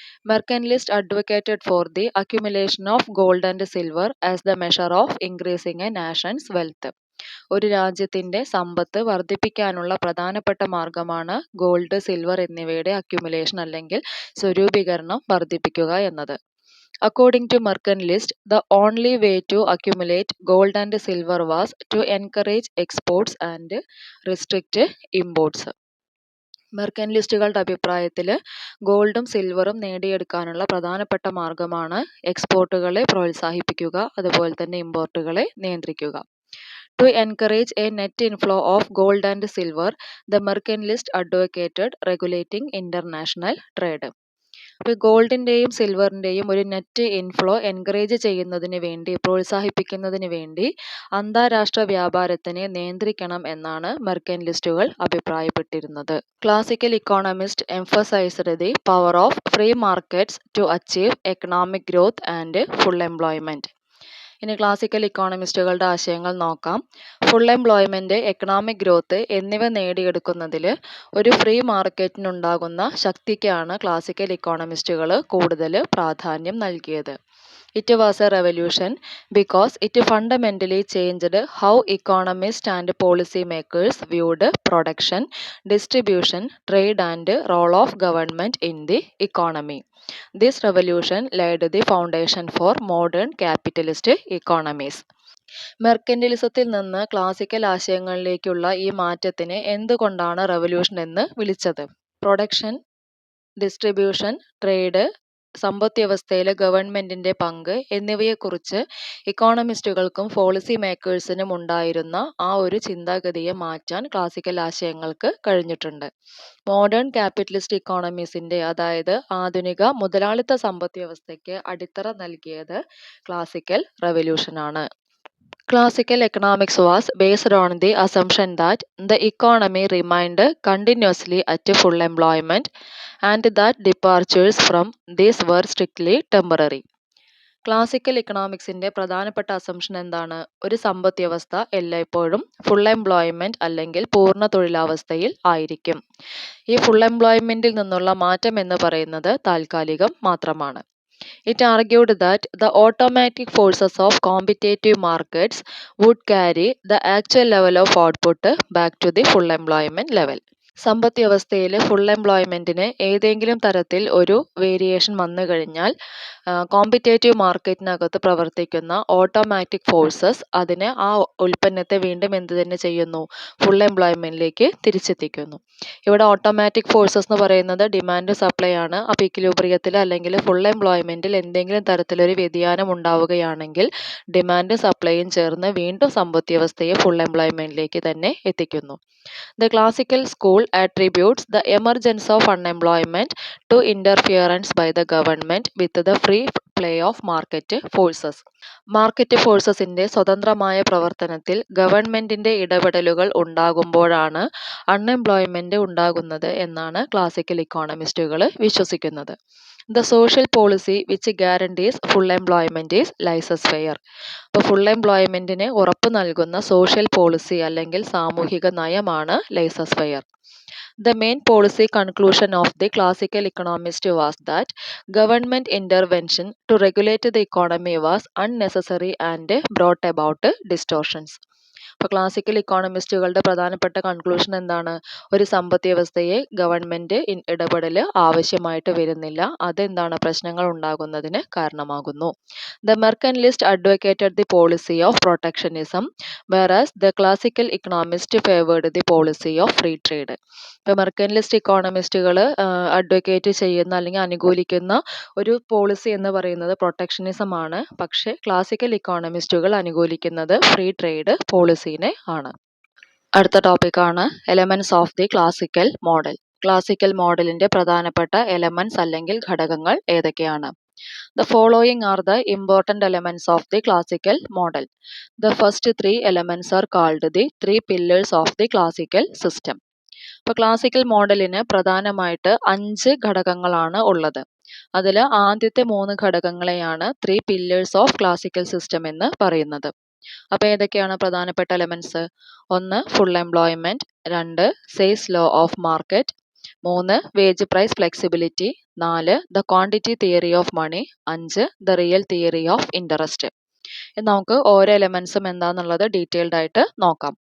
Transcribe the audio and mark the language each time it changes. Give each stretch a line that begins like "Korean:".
English: Mercantilist advocated for the accumulation of gold and silver as the measure of increasing a nation's wealth.
Malayalam: ഒരു രാജ്യത്തിൻ്റെ സമ്പത്ത് വർദ്ധിപ്പിക്കാനുള്ള പ്രധാനപ്പെട്ട മാർഗമാണ് gold, silver എന്നിവയുടെ അക്യുമുലേഷൻ അല്ലെങ്കിൽ സ്വരൂപീകരണം വർദ്ധിപ്പിക്കുക എന്നത്.
English: According to Mercantilist, the only way to accumulate gold and silver was to encourage exports and restrict imports.
Malayalam: മെർക്കൻലിസ്റ്റുകളുടെ അഭിപ്രായത്തിൽ ഗോൾഡും സിൽവറും നേടിയെടുക്കാനുള്ള പ്രധാനപ്പെട്ട മാർഗമാണ് എക്സ്പോർട്ടുകളെ പ്രോത്സാഹിപ്പിക്കുക, അതുപോലെ തന്നെ ഇമ്പോർട്ടുകളെ നിയന്ത്രിക്കുക.
English: To encourage a net inflow of gold and silver, the mercantilist advocated regulating international trade.
Malayalam: അപ്പോൾ ഗോൾഡിൻ്റെയും സിൽവറിൻ്റെയും ഒരു net inflow encourage ചെയ്യുന്നതിന് വേണ്ടി പ്രോത്സാഹിപ്പിക്കുന്നതിന് വേണ്ടി അന്താരാഷ്ട്ര വ്യാപാരത്തിനെ നിയന്ത്രിക്കണം എന്നാണ് മെർക്കന്റിലിസ്റ്റുകൾ അഭിപ്രായപ്പെട്ടിരുന്നത്.
English: Classical economist emphasized the power of free markets to achieve economic growth and full employment.
Malayalam: ഇനി ക്ലാസിക്കൽ ഇക്കോണമിസ്റ്റുകളുടെ ആശയങ്ങൾ നോക്കാം. ഫുൾ എംപ്ലോയ്മെൻറ്റ്, എക്കണോമിക് ഗ്രോത്ത് എന്നിവ നേടിയെടുക്കുന്നതിൽ ഒരു ഫ്രീ മാർക്കറ്റിനുണ്ടാകുന്ന ശക്തിക്കാണ് ക്ലാസിക്കൽ ഇക്കോണമിസ്റ്റുകൾ കൂടുതൽ പ്രാധാന്യം നൽകിയത്.
English: It was a revolution because it fundamentally changed how economists and policymakers viewed production, distribution, trade and role of government in the economy. This revolution laid the foundation for modern capitalist economies.
Malayalam: മെർക്കന്റിലിസത്തിൽ നിന്ന് classical ആശയങ്ങളിലേക്കുള്ള ഈ മാറ്റത്തിന് എന്തുകൊണ്ടാണ് revolution എന്ന് വിളിച്ചത്? Production, distribution, trade, സമ്പദ് വ്യവസ്ഥയിലെ ഗവൺമെന്റിന്റെ പങ്ക് എന്നിവയെക്കുറിച്ച് ഇക്കോണമിസ്റ്റുകൾക്കും പോളിസി മേക്കേഴ്സിനും ഉണ്ടായിരുന്ന ആ ഒരു ചിന്താഗതിയെ മാറ്റാൻ ക്ലാസിക്കൽ ആശയങ്ങൾക്ക് കഴിഞ്ഞിട്ടുണ്ട്. മോഡേൺ ക്യാപിറ്റലിസ്റ്റ് ഇക്കോണമീസിന്റെ, അതായത് ആധുനിക മുതലാളിത്ത സമ്പദ് വ്യവസ്ഥയ്ക്ക് അടിത്തറ നൽകിയത് classical റവല്യൂഷനാണ്.
English: Classical economics was based on the assumption that the economy remained continuously at full employment and that departures from this were strictly temporary.
Malayalam: Classical ഇക്കണോമിക്സിന്റെ പ്രധാനപ്പെട്ട അസംഷൻ എന്താണ്? ഒരു സമ്പദ് വ്യവസ്ഥ എല്ലായ്പ്പോഴും ഫുൾ എംപ്ലോയ്മെന്റ് അല്ലെങ്കിൽ പൂർണ്ണ തൊഴിലാവസ്ഥയിൽ ആയിരിക്കും. ഈ ഫുൾ എംപ്ലോയ്മെന്റിൽ നിന്നുള്ള മാറ്റം എന്ന് പറയുന്നത് താൽക്കാലികം മാത്രമാണ്.
English: It argued that the automatic forces of competitive markets would carry the actual level of output back to the full employment level.
Malayalam: സമ്പദ് വ്യവസ്ഥയിൽ ഫുൾ എംപ്ലോയ്മെന്റിന് ഏതെങ്കിലും തരത്തിൽ ഒരു വേരിയേഷൻ വന്നു കഴിഞ്ഞാൽ കോമ്പറ്റേറ്റീവ് മാർക്കറ്റിനകത്ത് പ്രവർത്തിക്കുന്ന ഓട്ടോമാറ്റിക് ഫോഴ്സസ് അതിനെ ആ ഉൽപ്പന്നത്തെ വീണ്ടും എന്ത് തന്നെ ചെയ്യുന്നു? ഫുൾ എംപ്ലോയ്മെന്റിലേക്ക് തിരിച്ചെത്തിക്കുന്നു. ഇവിടെ ഓട്ടോമാറ്റിക് ഫോഴ്സസ് എന്ന് പറയുന്നത് ഡിമാൻഡ് സപ്ലൈ ആണ്. അപ്പോൾ ഇക്വിലിബ്രിയത്തിൽ അല്ലെങ്കിൽ ഫുൾ എംപ്ലോയ്മെന്റിൽ എന്തെങ്കിലും തരത്തിലൊരു വ്യതിയാനം ഉണ്ടാവുകയാണെങ്കിൽ ഡിമാൻഡ് സപ്ലൈയും ചേർന്ന് വീണ്ടും സമ്പദ് വ്യവസ്ഥയെ ഫുൾ എംപ്ലോയ്മെന്റിലേക്ക് തന്നെ എത്തിക്കുന്നു.
English: The classical school attributes the emergence of unemployment to interference by the government with the free play of market forces.
Malayalam: Market ഫോഴ്സസിന്റെ സ്വതന്ത്രമായ പ്രവർത്തനത്തിൽ ഗവൺമെന്റിന്റെ ഇടപെടലുകൾ ഉണ്ടാകുമ്പോഴാണ് അൺഎംപ്ലോയ്മെന്റ് ഉണ്ടാകുന്നത് എന്നാണ് ക്ലാസിക്കൽ ഇക്കോണമിസ്റ്റുകൾ വിശ്വസിക്കുന്നത്.
English: The social policy which guarantees full employment is laissez-faire.
Malayalam: അപ്പോൾ full എംപ്ലോയ്മെന്റിന് ഉറപ്പ് നൽകുന്ന സോഷ്യൽ പോളിസി അല്ലെങ്കിൽ സാമൂഹിക നയമാണ് laissez-faire.
English: The main policy conclusion of the classical economist was that government intervention to regulate the economy was unnecessary and brought about distortions.
Malayalam: അപ്പോൾ classical ഇക്കോണമിസ്റ്റുകളുടെ പ്രധാനപ്പെട്ട conclusion എന്താണ്? ഒരു സമ്പദ് വ്യവസ്ഥയെ ഗവൺമെന്റ് ഇടപെടൽ ആവശ്യമായിട്ട് വരുന്നില്ല, അതെന്താണ് പ്രശ്നങ്ങൾ ഉണ്ടാകുന്നതിന് കാരണമാകുന്നു.
English: The mercantilist advocated the policy of protectionism, whereas the classical economist favored the policy of free trade.
Malayalam: ഇപ്പോൾ മെർക്കന്റിലിസ്റ്റ് ഇക്കോണമിസ്റ്റുകൾ അഡ്വക്കേറ്റ് ചെയ്യുന്ന അല്ലെങ്കിൽ അനുകൂലിക്കുന്ന ഒരു പോളിസി എന്ന് പറയുന്നത് പ്രൊട്ടക്ഷനിസം ആണ്. പക്ഷേ ക്ലാസിക്കൽ ഇക്കോണമിസ്റ്റുകൾ അനുകൂലിക്കുന്നത് ഫ്രീ ട്രേഡ് പോളിസിനെ ആണ്. അടുത്ത ടോപ്പിക്കാണ്
English: Elements of the classical model.
Malayalam: Classical മോഡലിന്റെ പ്രധാനപ്പെട്ട എലമെന്റ്സ് അല്ലെങ്കിൽ ഘടകങ്ങൾ ഏതൊക്കെയാണ്?
English: The following are the important elements of the classical model. The first three elements are called the three pillars of the classical system.
Malayalam: ഇപ്പോൾ classical മോഡലിന് പ്രധാനമായിട്ട് 5 ഘടകങ്ങളാണ് ഉള്ളത്. അതിൽ ആദ്യത്തെ 3 ഘടകങ്ങളെയാണ് 3
English: pillars of classical system
Malayalam: എന്ന് പറയുന്നത്. അപ്പോൾ ഏതൊക്കെയാണ് പ്രധാനപ്പെട്ട elements? 1 full employment, 2
English: Say's law of market,
Malayalam: 3 wage price flexibility, 4
English: the quantity theory of money,
Malayalam: 5
English: The real theory of interest.
Malayalam: നമുക്ക് ഓരോ എലമെന്റ്സും എന്താണെന്നുള്ളത് ഡീറ്റെയിൽഡ് ആയിട്ട് നോക്കാം.